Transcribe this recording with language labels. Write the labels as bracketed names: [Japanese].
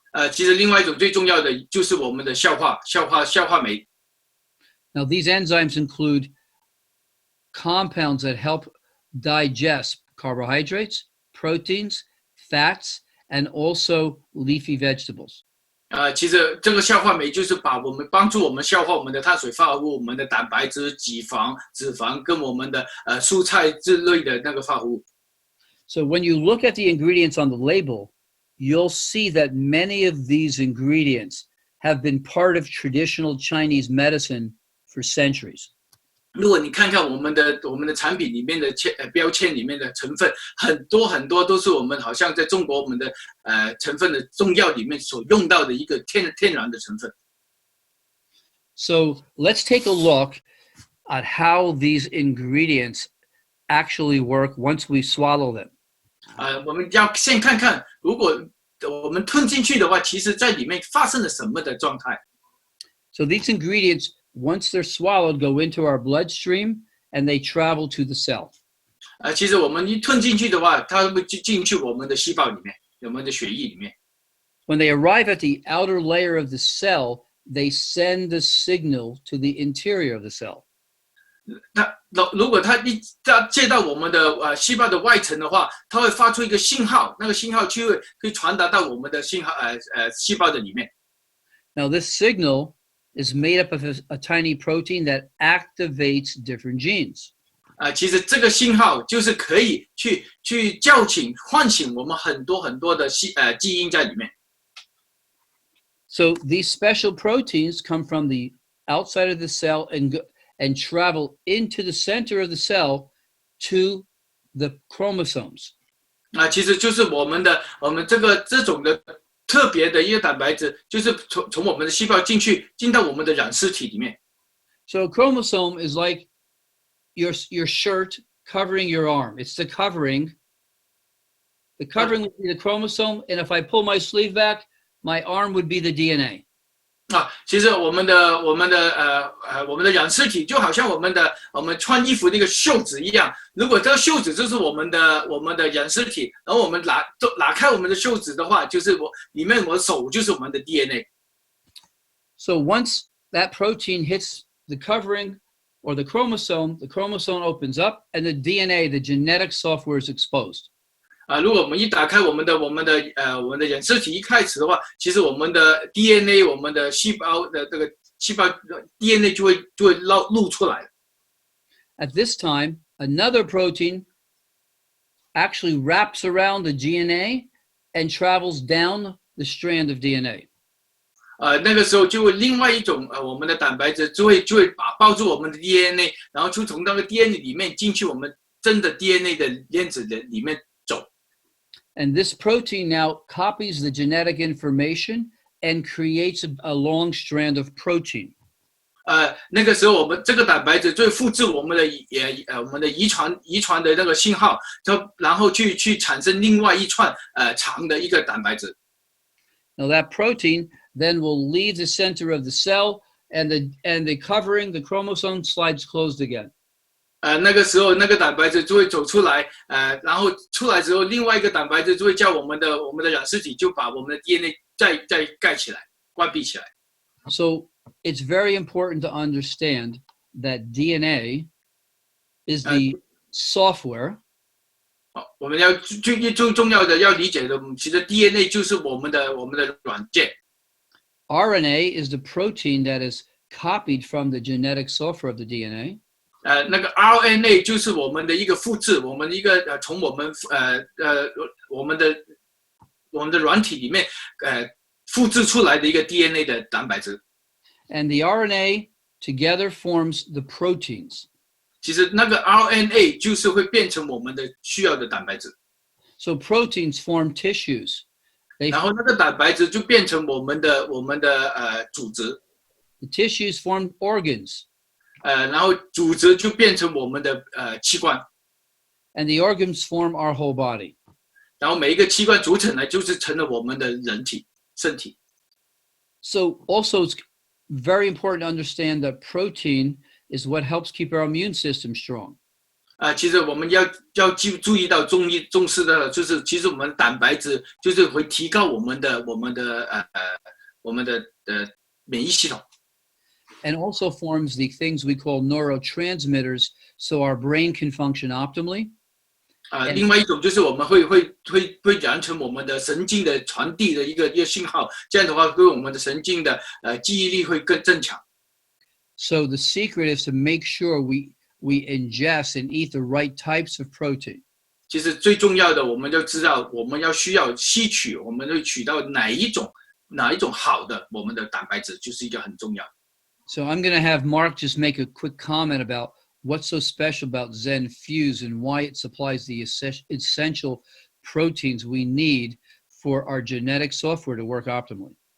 [Chinese] 其实另外一种最重要的就是我们的消化酶。 [English] Now, these enzymes include compounds that help digest carbohydrates, proteins, fats, and also leafy vegetables. [Chinese] 其实这个消化酶就是帮助我们消化我们的碳水化合物、我们的蛋白质、脂肪跟我们的蔬菜之类的那个化合物。 [English] So when you look at the ingredients on the label, you'll see that many of these ingredients have been part of traditional Chinese medicine for centuries. [Chinese] 如果你看看我们的产品里面的标签里面的成分，很多都是我们好像在中国我们的成分的中药里面所用到的一个天然的成分。 [English] So let's take a look at how these ingredients actually work once we swallow them. [Chinese] 我们要先看看，如果我们吞进去的话，其实在里面发生了什么的状态。 [English] So these ingredients, once they're swallowed, go into our bloodstream and they travel to the cell. [Chinese] 其实我们一吞进去的话，它会进去我们的细胞里面，我们的血液里面。 [English] When they arrive at the outer layer of the cell, they send the signal to the interior of the cell. [Chinese] 如果它接到我们的细胞的外层的话，它会发出一个信号，那个信号就会可以传达到我们的细胞的里面。 [English] Now this signal is made up of a tiny protein that activates different genes. [Chinese] 其实这个信号就是可以去唤醒我们很多的基因在里面。 [English] So these special proteins come from the outside of the cell and travel into the center of the cell to the chromosomes. [Chinese] 其实就是我们这种的特别的一个蛋白质，就是从我们的细胞进到我们的染色体里面。 [English] So a chromosome is like your shirt covering your arm. It's the covering. The covering would be the chromosome, and if I pull my sleeve back, my arm would be the DNA. [Chinese] 其实我们的染色体就好像我们穿衣服那个袖子一样。如果这个袖子就是我们的染色体，然后我们拿开我们的袖子的话，就是里面我的手就是我们的 DNA。 [English] So once that protein hits the covering or the chromosome opens up, and the DNA, the genetic software, is exposed. [Chinese] 如果我们一打开我们的染色体一开始的话，其实我们的 DNA， 我们的细胞的这个细胞 DNA 就会露出来。 [English] At this time, another protein actually wraps around the DNA and travels down the strand of DNA. [Chinese] 那个时候就会另外一种我们的蛋白质就会抱住我们的 DNA， 然后就从那个 DNA 里面进去我们真的 DNA 的链子的里面走。 [English] And this protein now copies the genetic information and creates a long strand of protein. [Chinese] 那个时候我们这个蛋白质就会复制我们的遗传的那个信号，然后去产生另外一串长的一个蛋白质。 [English] Now that protein then will leave the center of the cell, and the covering, the chromosome slides closed again. [Chinese] 那个时候那个蛋白质就会走出来，然后出来之后，另外一个蛋白质就会叫我们的染色体就把我们的 DNA 再盖起来，关闭起来。 [English] So it's very important to understand that DNA is the software. [Chinese] 我们要最重要的要理解的，其实 DNA 就是我们的软件。 [English] RNA is the protein that is copied from the genetic software of the DNA. [Chinese] 那个 RNA 就是我们的一个复制，我们一个从我们的软体里面复制出来的一个 DNA 的蛋白质。 [English] And the RNA together forms the proteins. [Chinese] 其实那个 RNA 就是会变成我们的需要的蛋白质。 [English] So proteins form tissues. [Chinese] 然后那个蛋白质就变成我们的组织。 [English] The tissues form organs. [Chinese] 然后组织就变成我们的器官。 [English] And the organs form our whole body. [Chinese] 然后每一个器官组成来就是成了我们的身体。 [English] So also it's very important to understand that protein is what helps keep our immune system strong. [Chinese] 其实我们要注意到重视的就是，其实我们蛋白质就是会提高我们的免疫系统。 [English] And also forms the things we call neurotransmitters, so our brain can function optimally. [Chinese] 另外一种就是我们会完成我们的神经的传递的一个信号，这样的话对我们的神经的记忆力会更增强。 [English] So the secret is to make sure we ingest and eat the right types of protein. [Chinese] 其实最重要的，我们就知道我们需要吸取，我们会取到哪一种好的我们的蛋白质，就是一个很重要。 [English] So I'm going to have Mark just make a quick comment about what's so special about Zen Fuse and why it supplies the essential proteins we need for our genetic software to work optimally.